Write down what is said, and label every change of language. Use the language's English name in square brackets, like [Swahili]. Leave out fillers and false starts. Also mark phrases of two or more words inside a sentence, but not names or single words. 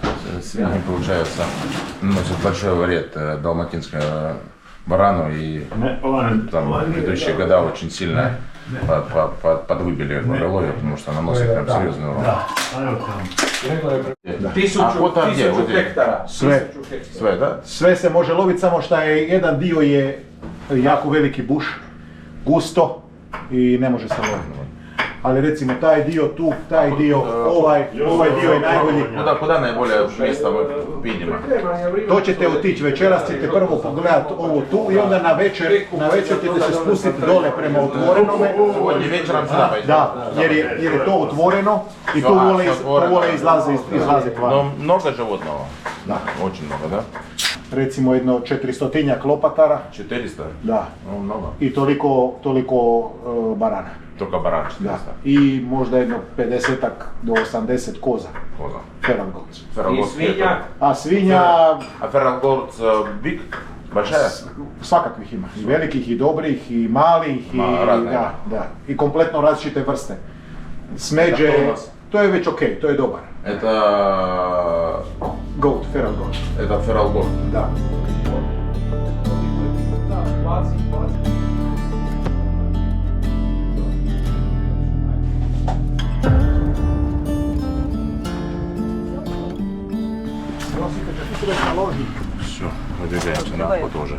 [Russian] Свиньи, получается, наносят большой вред далматинскому барану, и там в предыдущие года очень сильно подвыбили ловят, потому что наносит прям серьезный урон. Охота где? Вот здесь? [Croatian] Sve, da? Sve se može loviti, samo što je jedan dio je jako veliki buš, gusto i ne može se loviti. Ali recimo taj dio tu, taj dio, ovaj dio je najbolji. [Russian] Куда наиболее место мы видим? [Croatian] To ćete otići, večeras ćete prvo pogledati ovo tu i onda na večer ćete se spustiti dole prema otvorenome. [Russian] Сегодня вечером сюда пойдем. [Croatian] Da, jer je to otvoreno i tu vole izlaziti van. [Russian] Но много животного? [Croatian] Da. [Russian] Очень много, да? [Croatian] Recimo jedno 400-tinjak lopatara, 400? da, [Russian] Ну, много. [Croatian] i toliko barana. [Russian] Только баран 400. [Croatian] Da. I možda jedno 50-ak do 80 koza. [Russian] Коза. [English] Feral goats. Ферралгорд. [Croatian] A svinja [Russian] А [English] feral goat big? [Russian] Большая? [Croatian] svakakvih ima. I velikih, i dobrih, i malih, i razne. da. I kompletno različite vrste. Smeđe, to je već okej, to je dobar. [Russian] Это... [English] Goat, feral goat. [Russian] Это Ферралгорд. [Croatian] Da. [Russian] Все, выдвигаемся на охоту уже.